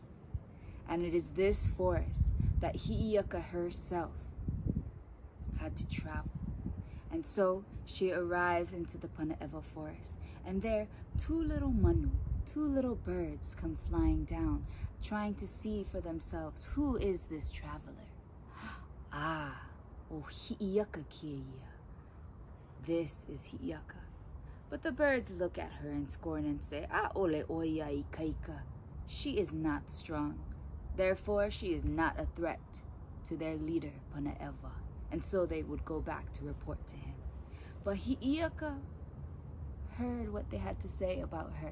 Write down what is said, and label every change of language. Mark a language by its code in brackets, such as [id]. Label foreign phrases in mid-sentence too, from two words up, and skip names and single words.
[en] And it is this forest that Hi'iaka herself had to travel. And so she arrives into the Pana'ewa forest, and there two little manu, two little birds come flying down, trying to see for themselves who is this traveler. [haw] Ah, o Hi'iaka keia. [en] This is Hi'iaka. But the birds look at her in scorn and say, [haw] "Ah, ole oia I kaika. [en] She is not strong. Therefore, she is not a threat to their leader, Pana'ewa." And so they would go back to report to him. But Hi'iaka heard what they had to say about her.